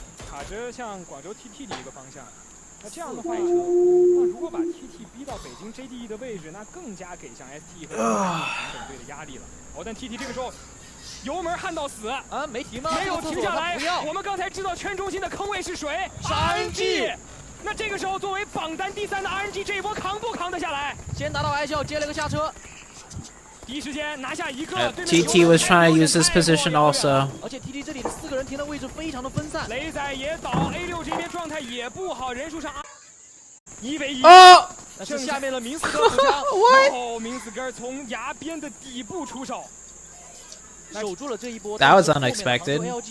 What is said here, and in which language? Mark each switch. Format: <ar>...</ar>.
<zh>卡着向广州 TT 的一个方向。那这样的话，那如果把 TT 逼到北京 JDE 的位置，那更加给向 ST 和本队的压力了。哦，但 TT 这个时候油门焊到死啊，没停吗？没有停下来。我们刚才知道圈中心的坑位是谁 ？RNG。那这个时候，作为榜单第3的 RNG 这一波扛不扛得下来？先拿到 I 笑，接了个下车，第一时间拿下一个。</zh> <en>TT was trying to use this position also.</en> <zh>而且 TT 这里的4个人停的位置非常的分散。雷仔也倒 ，A6 这边状态也不好，人数上1 v 1。哦，但是下面的明斯哥补枪，哦，明斯哥从崖边的底部出手，守住了这一波。</zh> <en>That was unexpected.</en>